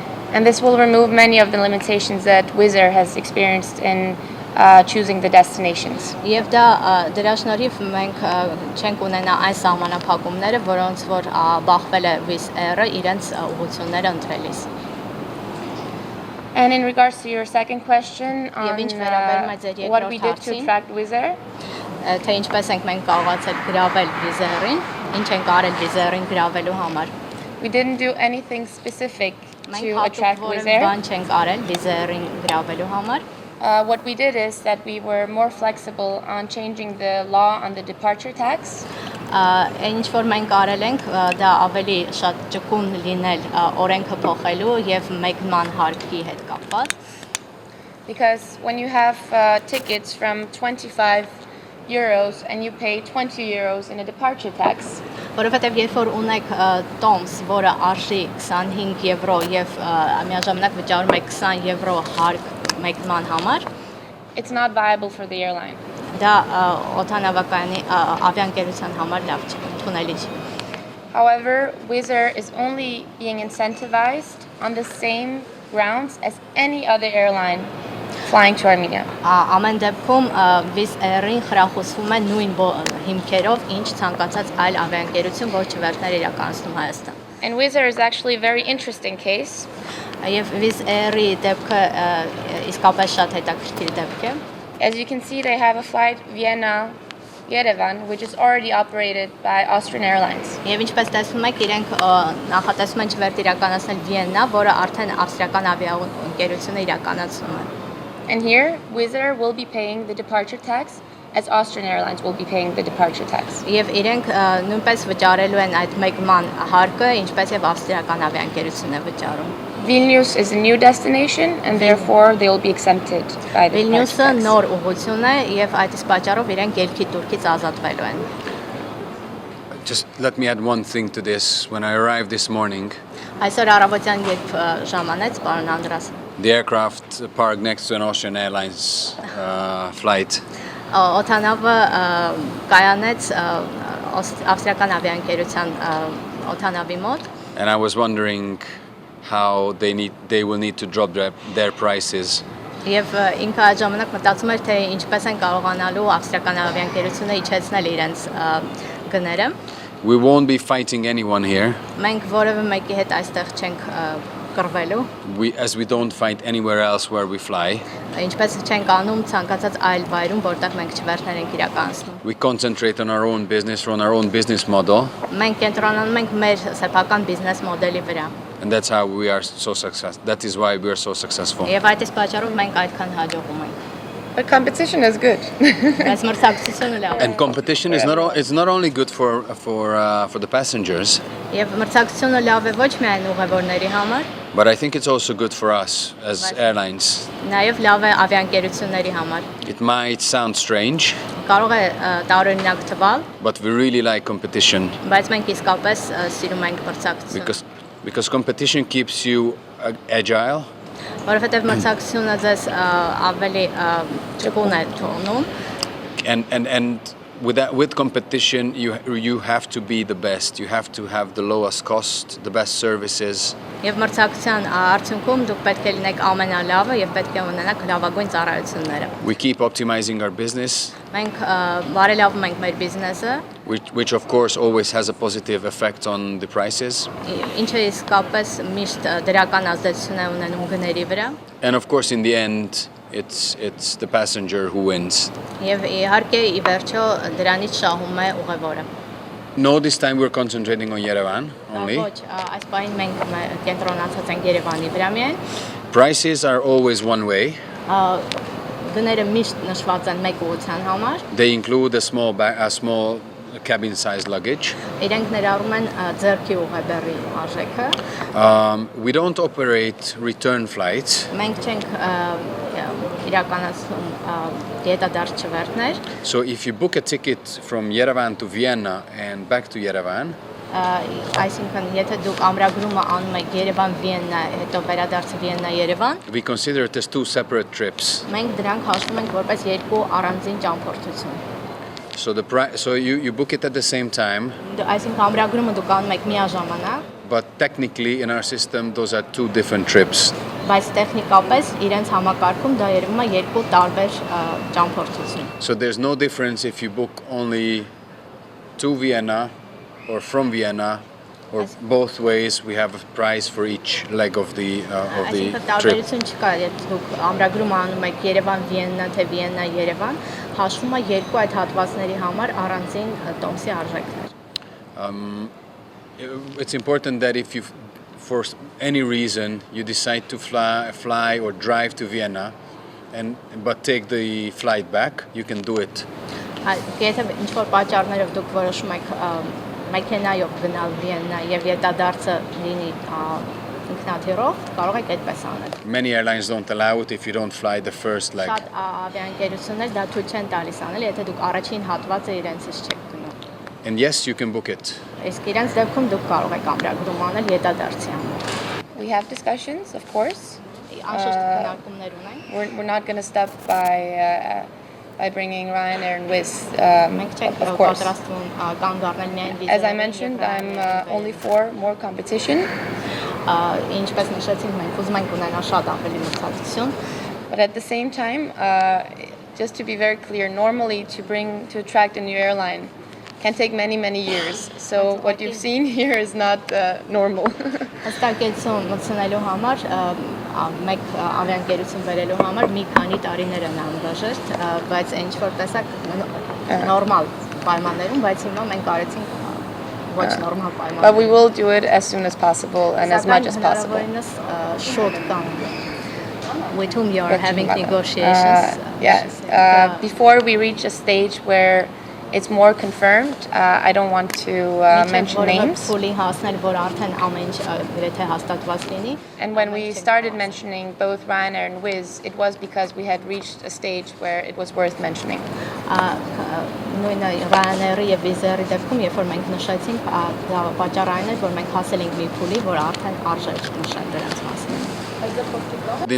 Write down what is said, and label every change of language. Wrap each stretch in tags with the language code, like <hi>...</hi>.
<en>And this will remove many of the limitations that Wizz Air has experienced in choosing the destinations.</en> <hy>Եվ դա դրա շնորհիվ մենք չենք ունենա այն սահմանափակումները, որոնց որ բախվել է Wizz Air-ը իրենց ուղղությունները ընտրելիս։</hy> <en>And in regards to your second question on what we did to attract Wizz Air,</en> <hy>թե ինչպես ենք մենք կարողացել գրավել Wizz Air-ին, ինչ ենք արել Wizz Air-ին գրավելու համար։</hy> <en>We didn't do anything specific to</en> <hy>Մենք</hy> <en>attract</en> <hy>հատուկ</hy> <en>Wizz Air.</en> <hy>բան չենք արել Wizz Air-ին գրավելու համար։</hy> <en>What we did is that we were more flexible on changing the law on the departure tax.</en> <hy>Ինչ որ մենք արել ենք, դա ավելի շատ ճկուն լինել օրենքը փոխելու եւ մեկնման հարկի հետ կապված։</hy> <en>Because when you have tickets from 25 euros and you pay 20 euros in a departure tax,</en> <hy>Որովհետեւ երբ որ ունեք տոմս, որը արժի 25 եվրո եւ միաժամանակ վճարում եք 20 եվրո հարկ մեկնման համար,</hy> <en>it's not viable for the airline.</en> <hy>դա օդանավակայանի ավիաընկերության համար լավ չի, ընդունելի չի։</hy> <en>However, Wizz Air is only being incentivized on the same grounds as any other airline flying to Armenia.</en> <hy>Ամեն դեպքում Wizz Air-ին խրախուսվում է նույն հիմքերով, ինչ ցանկացած այլ ավիաընկերություն, որ չվերթներ իրականացնում Հայաստան։</hy> <en>And Wizz Air is actually a very interesting case.</en> <hy>Եվ Wizz Air-ի դեպքը իսկապես շատ հետաքրքիր դեպք է։</hy> <en>As you can see, they have a flight Vienna Yerevan, which is already operated by Austrian Airlines.</en> <hy>Եվ ինչպես տեսնում եք, իրենք նախատեսում են չվերթ իրականացնել Վիեննա, որը արդեն ավստրիական ավիաընկերությունը իրականացնում է։</hy> <en>And here, Wizz Air will be paying the departure tax as Austrian Airlines will be paying the departure tax.</en> <hy>Եվ իրենք նույնպես վճարելու են այդ մեկման հարկը, ինչպես եւ ավստրիական avիաընկերությունն է վճարում։</hy> <en>Vilius is a new destination and therefore they will be exempted by the departure tax.</en> <hy>նոր ուղղություն է եւ այդ իսկ պատճառով իրենք ելքի турքից ազատվելու են։</hy> <en>Just let me add one thing to this. When I arrived this morning,</en> <hy>Այսօր առավոտյան երբ ժամանեց, պարոն Անդրաս,</hy> <en>the aircraft parked next to an Austrian Airlines flight.</en> <hy>օդանավը կայանեց ավստրիական ավիաընկերության օդանավի մոտ։</hy> <en>And I was wondering how they will need to drop their prices.</en> <hy>Եվ ինքը այդ ժամանակ մտածում էր, թե ինչպես են կարողանալու ավստրիական ավիաընկերությունը իջեցնել իրենց գները։</hy> <en>We won't be fighting anyone here.</en> <hy>Մենք որևէ մեկի հետ այստեղ չենք կռվելու։</hy> <en>As we don't fight anywhere else where we fly.</en> <hy>Ինչպես չենք անում ցանկացած այլ վայրում, որտեղ մենք չվերթներ ենք իրականացնում։</hy> <en>We concentrate on our own business, on our own business model.</en> <hy>Մենք կենտրոնանում ենք մեր սեփական բիզնես մոդելի վրա։</hy> <en>And that's how we are so successful. That is why we are so successful.</en> <hy>Եվ այդ իսկ պատճառով մենք այդքան հաջողում ենք։</hy> <en>But competition is good.</en> <hy>Բայց մրցակցությունը լավ է։</hy> <en>And competition is not only good for the passengers,</en> <hy>Եվ մրցակցությունը լավ է ոչ միայն ուղևորների համար,</hy> <en>but I think it's also good for us as airlines.</en> <hy>նաև լավ է ավիաընկերությունների համար։</hy> <en>It might sound strange,</en> <hy>Կարող է տարօրինակ թվալ,</hy> <en>but we really like competition</en> <hy>բայց մենք իսկապես սիրում ենք մրցակցությունը։</hy> <en>because competition keeps you agile.</en> <hy>Որովհետև մրցակցությունը ձեզ ավելի ճկուն է թողնում։</hy> <en>And with competition, you have to be the best. You have to have the lowest cost, the best services.</en> <hy>Եվ մրցակցության արդյունքում դուք պետք է լինեք ամենալավը եւ պետք է ունենաք լավագույն ծառայությունները։</hy> <en>We keep optimizing our business.</en> <hy>Մենք բարելավում ենք մեր բիզնեսը,</hy> <en>which of course always has a positive effect on the prices.</en> <hy>ինչը իսկապես միշտ դրական ազդեցություն է ունենում գների վրա։</hy> <en>And of course, in the end, it's the passenger who wins.</en> <hy>Եվ իհարկե ի վերջո դրանից շահում է ուղևորը։</hy> <en>No, this time we're concentrating on Yerevan only.</en> <hy>Ոչ, այս պահին մենք կենտրոնացած ենք Երևանի վրա միայն։</hy> <en>Prices are always one way.</en> <hy>Գները միշտ նշված են մեկ ուղղության համար։</hy> <en>They include a small cabin size luggage.</en> <hy>Իրենք ներառում են ձեռքի ուղեբեռի արժեքը։</hy> <en>We don't operate return flights.</en> <hy>Մենք չենք իրականացնում դիետադարձ չվերթներ։</hy> <en>So if you book a ticket from Yerevan to Vienna and back to Yerevan,</en> <hy>Այսինքն եթե դուք ամրագրումը անում եք Երևան Վիեննա, հետո վերադարձը Վիեննա Երևան,</hy> <en>we consider it as two separate trips.</en> <hy>մենք դրանք հաշվում ենք որպես երկու առանձին ճամփորդություն։</hy> <en>So you book it at the same time,</en> <hy>Այսինքն ամրագրումը դուք անում եք միաժամանակ,</hy> <en>but technically in our system those are two different trips.</en> <hy>բայց տեխնիկապես իրենց համակարգում դա երևում է երկու տարբեր ճամփորդություն։</hy> <en>So there's no difference if you book only to Vienna or from Vienna, or both ways we have a price for each leg of the</en> <hy>Այսինքն</hy> <en>trip.</en> <hy>տարբերություն չկա, եթե դուք ամրագրումը անում եք Երևան Վիեննա թե Վիեննա Երևան, հաշվում է երկու այդ հատվածների համար առանձին տոմսի արժեքներ։</hy> <en>It's important that if you, for any reason, you decide to fly or drive to Vienna, but take the flight back, you can do it.</en> <hy>Եթե ինչ-որ պատճառներով դուք որոշում եք մեքենայով գնալ Վիեննա եւ յետադարձը լինի ինքնաթիռով, կարող եք այդպես անել։</hy> <en>Many airlines don't allow it if you don't fly the first leg.</en> <hy>Շատ ավիաընկերություններ դա թույլ չեն տալիս անել, եթե դուք առաջին հատվածը իրենցից չեք գնում։</hy> <en>And yes, you can book it.</en> <hy>Իսկ իրենց դեպքում դուք կարող եք ամրագրում անել յետադարձի համար։</hy> <en>We have discussions, of course.</en> <hy>Անշուշտ քննարկումներ ունենք։</hy> <en>We're not going to stop by bringing Ryanair and Wizz,</en> <hy>Մենք չենք</hy> <en>of course.</en> <hy>պատրաստվում կանգ առնել միայն Wizz</hy> <en>As I</en> <hy>Air-ին</hy> <en>mentioned,</en> <hy>եւ</hy> <en>I'm</en> <hy>Ryanair-ին</hy> <en>only for more competition.</en> <hy>Ինչպես նշեցինք, մենք ուզում ենք ունենալ շատ ավելի մրցակցություն,</hy> <en>But at the same time, just to be very clear, normally to attract a new airline can take many years. So what you've seen here is not normal.</en> <hy>հստակեցում մտցնելու համար մեկ ավիաընկերություն բերելու համար մի քանի տարիներ են անհրաժեշտ, բայց ինչ որ տեսակ նորմալ պայմաններում, բայց հիմա մենք արեցինք ոչ նորմալ</hy> <en>But</en> <hy>պայմաններ։</hy> <en>we will do it as soon as possible and as much as possible. Short come with whom you are having negotiations. Yes. Before we reach a stage where it's more confirmed, I don't want to mention names.</en> <hy>Fully հասնել, որ արդեն ամեն ինչ գրեթե հաստատված լինի։</hy> <en>And when we started mentioning both Ryanair and Wizz, it was because we had reached a stage where it was worth mentioning.</en> <hy>Նույնը Ryanair-ի եւ Wizz Air-ի դեպքում, երբ որ մենք նշեցինք, դա պատճառային էր, որ մենք հասել ենք մի փուլի, որ արդեն արժե նշել դրանց մասին։</hy>